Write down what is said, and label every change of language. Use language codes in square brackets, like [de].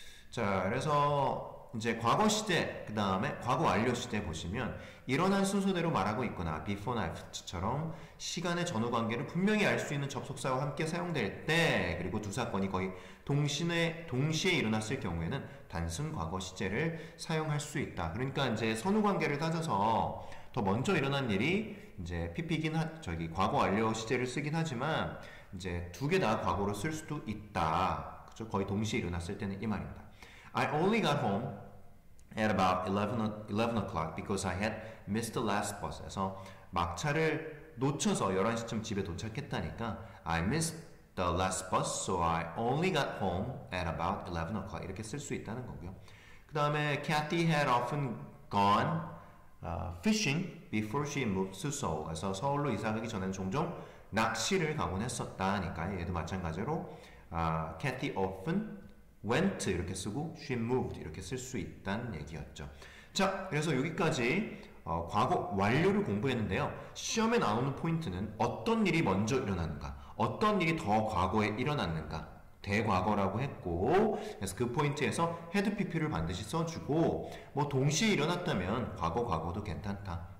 [ko] 자, 그래서 이제 과거 시제, 그 다음에 과거 완료 시제 보시면 일어난 순서대로 말하고 있거나 before나 after처럼 시간의 전후 관계를 분명히 알 수 있는 접속사와 함께 사용될 때, 그리고 두 사건이 거의 동시에 일어났을 경우에는 단순 과거 시제를 사용할 수 있다. 그러니까 이제 선후 관계를 따져서 더 먼저 일어난 일이 이제 과거 완료 시제를 쓰긴 하지만 이제 두 개 다 과거로 쓸 수도 있다. 그죠? 거의 동시에 일어났을 때는 이 말입니다. [en] I only got home at about 11 o'clock because I had missed the last bus. [ko] 그래서 막차를 놓쳐서 11시쯤 집에 도착했다니까 [en] I missed the last bus, so I only got home at about 11 o'clock. [ko] 이렇게 쓸 수 있다는 거고요. 그 다음에 [en] Kathy had often gone fishing before she moved to Seoul. [ko] 그래서 서울로 이사 가기 전에는 종종 낚시를 가곤 했었다니까 얘도 마찬가지로 [en] Kathy often went [ko] 이렇게 쓰고 [en] she moved [ko] 이렇게 쓸 수 있다는 얘기였죠. 자, 그래서 여기까지 과거 완료를 공부했는데요. 시험에 나오는 포인트는 어떤 일이 먼저 일어났는가, 어떤 일이 더 과거에 일어났는가, 대과거라고 했고, 그래서 그 포인트에서 had pp를 반드시 써주고, 뭐 동시에 일어났다면 과거도 괜찮다.